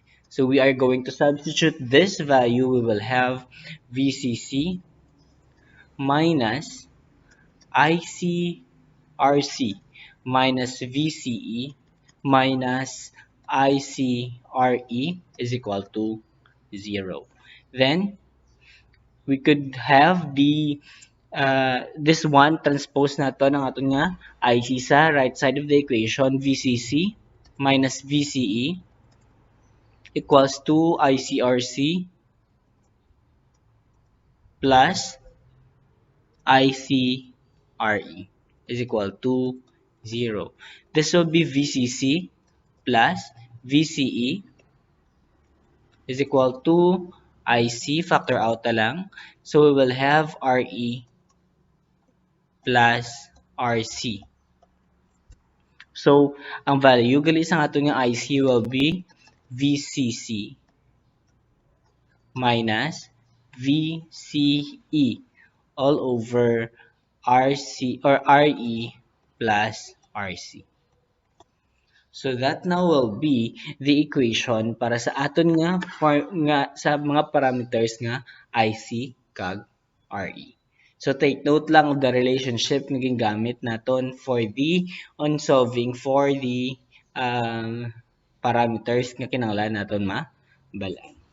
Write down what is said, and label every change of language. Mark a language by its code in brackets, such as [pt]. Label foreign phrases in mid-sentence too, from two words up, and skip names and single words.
[en] So we are going to substitute this value. We will have VCC minus ICRC minus VCE minus ICRE is equal to 0. Then we could have the this one transpose [hil] nato ng aton nga IC sa [en] right side of the equation, VCC minus VCE equals to ICRC plus ICRE is equal to 0. This will be VCC plus VCE is equal to IC, factor out [hil] na lang. [en] So we will have RE plus RC. So, [hil] ang value gali sa ato nga [en] IC will be VCC minus VCE all over RC or RE plus RC. So that now will be the equation [hil] para sa aton nga, sa mga parameters nga [en] IC kag RE. So take note lang of the relationship [hil] nga gingamit naton [en] for the on solving for the parameters [hil] nga kinahanglan naton mabalaan.